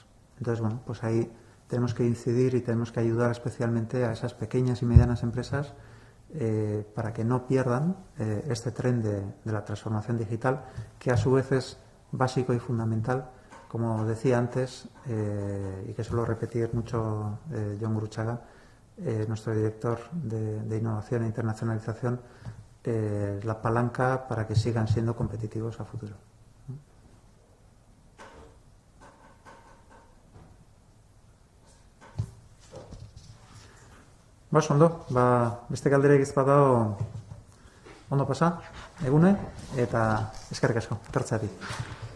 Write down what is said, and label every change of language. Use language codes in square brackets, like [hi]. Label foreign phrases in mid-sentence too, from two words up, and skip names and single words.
[es] Entonces, bueno, pues ahí tenemos que incidir y tenemos que ayudar especialmente a esas pequeñas y medianas empresas para que no pierdan este tren de la transformación digital, que a su vez es básico y fundamental, como decía antes, y que suelo repetir mucho Jon Gurutzaga, nuestro director de Innovación e Internacionalización, la palanca para que sigan siendo competitivos a futuro. [eu] Ondo, beste galderik ez badago ondo pasa, egune, eta eskerrik asko, etortzeatik.